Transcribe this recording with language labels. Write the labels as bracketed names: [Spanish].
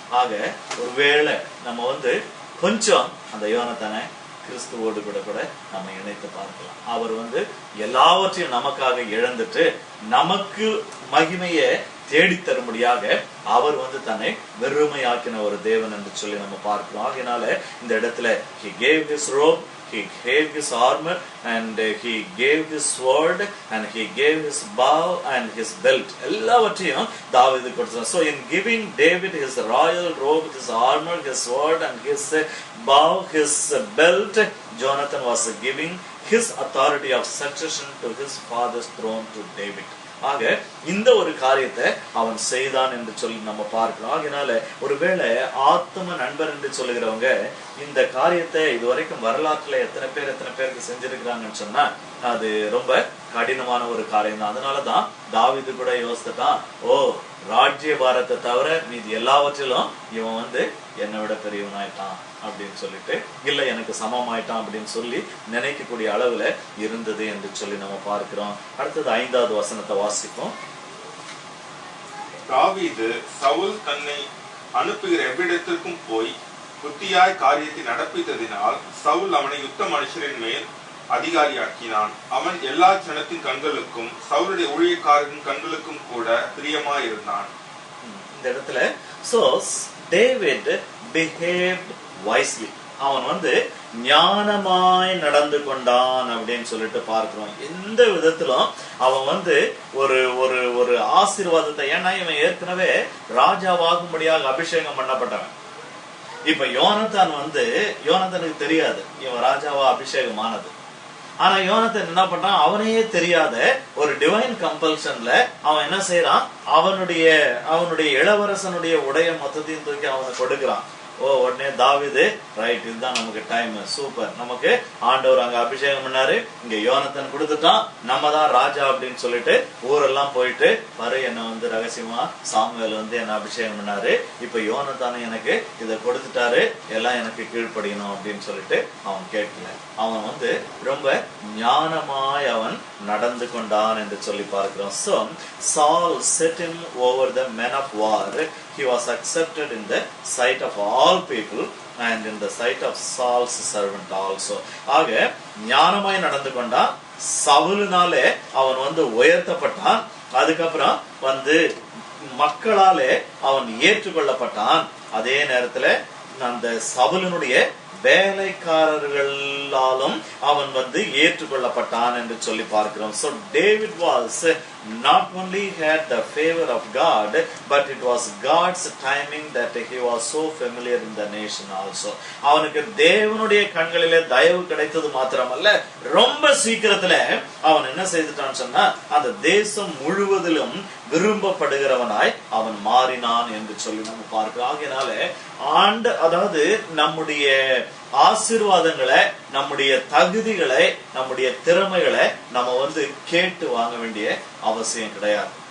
[Tamil] ஆக ஒருவேளை நம்ம கொஞ்சம் அந்த யோனத்தானை கிறிஸ்துவோடு கூட நம்ம இணைத்து பார்க்கலாம். அவர் எல்லாவற்றையும் நமக்காக இழந்துட்டு நமக்கு மகிமையை தேடித்தரும்படியாக அவர் தன்னை வெறுமையாக்கின ஒரு தேவன் என்று சொல்லி நம்ம பார்க்கிறோம். ஆகையினால இந்த இடத்துல [English] he gave his robe, he gave his armor, and he gave his sword, and he gave his bow and his belt. [Tamil] எல்லாவற்றையும் தாவீது கொடுத்தார். [English] So in giving David his royal robe, his armor, his sword and his bow, his belt, Jonathan was giving his authority of succession to his father's throne to David. [Tamil] ஆக இந்த ஒரு காரியத்தை அவன் செய்தான் என்று சொல்லி நம்ம பார்க்கிறோம். ஆகினால ஒருவேளை ஆத்ம நண்பர் என்று சொல்லுகிறவங்க இந்த காரியத்தை இதுவரைக்கும் வரலாற்றுல எத்தனை பேருக்கு செஞ்சிருக்கிறாங்கன்னு சொன்னா அது ரொம்ப கடினமான ஒரு காரியம் தான். அதனாலதான் தாவீது கூட யோசித்தான், ஓ ராஜ்ய பாரத்தை தவிர மீது எல்லாவற்றிலும் இவன் என்னை விட பெரியவனாயிட்டான் அப்படின்னு சொல்லிட்டு, இல்ல எனக்கு சமமாயிட்டான் அப்படின்னு சொல்லி நினைக்கக்கூடிய அளவுல இருந்தது என்று சொல்லி நம்ம பார்க்கிறோம். அடுத்தது 5வது வசனத்தை வாசிப்போம். தாவீது சவுல் தன்னை அனுப்புகிற எவ்விடத்திற்கும் போய் புத்தியாய் காரியத்தை நடப்பித்ததினால் சவுல் அவனை யுத்த மனுஷரின் மேல் அதிகாரியாக்கினான். அவன் எல்லா ஜனத்தின் கண்களுக்கும் சவுலுடைய ஊழியக்காரரின் கண்களுக்கும் கூட பிரியமாயிருந்தான். இந்த இடத்துல [English] so David behaved wisely. [Tamil] அவன் ஞானமாய் நடந்து கொண்டான் அப்படின்னு சொல்லிட்டு பார்க்கிறோம். எந்த விதத்திலும் அவன் ஒரு ஒரு ஒரு ஆசீர்வாதத்தை, ஏன்னா இவன் ஏற்கனவே ராஜாவாகும்படியாக அபிஷேகம் பண்ணப்பட்டவன். இப்ப யோனத்தானுக்கு தெரியாது இவன் ராஜாவா அபிஷேகம் ஆனது. ஆனா யோனத்தான் என்ன பண்றான், அவனையே தெரியாத ஒரு டிவைன் கம்பல்ஷன்ல அவன் என்ன செய்யறான், அவனுடைய இளவரசனுடைய உடைய மொத்தத்தையும் தூக்கி அவனுக்கு கொடுக்கிறான். உடனே தாவீது, ரைட், இதுதான் நமக்கு டைம், சூப்பர், நமக்கு ஆண்டவர் அங்க அபிஷேகம் பண்ணாரு, இங்க யோனத்தான் கொடுத்துட்டான், நம்ம தான் ராஜா அப்படின்னு சொல்லிட்டு ஊரெல்லாம் போயிட்டு பாரு, என்ன ரகசியமா சாமுவேல் என்ன அபிஷேகம் பண்ணாரு, இப்ப யோனத்தானே எனக்கு இதை கொடுத்துட்டாரு, எல்லாம் எனக்கு கீழ்ப்படியணும் அப்படின்னு சொல்லிட்டு அவன் கேட்கல. அவன் ரொம்ப ஞானமாய் அவன் நடந்து கொண்டான் என்று சொல்லி பார்க்கிறோம். [English] So Saul set him over the men of war. He was accepted in the sight of all people and in the sight of Saul's servant also. [Tamil] ஆக ஞானமாய் நடந்து கொண்டான். சவுலினாலே அவன் உயர்த்தப்பட்டான். அதுக்கப்புறம் மக்களாலே அவன் ஏற்றுக்கொள்ளப்பட்டான். அதே நேரத்துல அந்த சவுலினுடைய வேலைக்காரர்களாலும் அவன் ஏற்றுக்கொள்ளப்பட்டான் என்று சொல்லி பார்க்கிறோம். [English] So David was not only had the favor of God, but it was God's timing that he was so familiar in the nation also. [Tamil] அவனுக்கு தேவனுடைய கண்களிலே தயவு கிடைத்தது மாத்திரமல்ல, ரொம்ப சீக்கிரத்துல அவன் என்ன செய்துட்டான்னு சொன்னா அந்த தேசம் முழுவதிலும் விரும்பப்படுகிறவனாய் அவன் மாறினான் என்று சொல்லி நம்ம பார்க்கிறோம். ஆகையினால அதாவது நம்முடைய ஆசீர்வாதங்களை, நம்முடைய தகுதிகளை, நம்முடைய திறமைகளை நம்ம கேட்டு வாங்க வேண்டிய அவசியம் கிடையாது.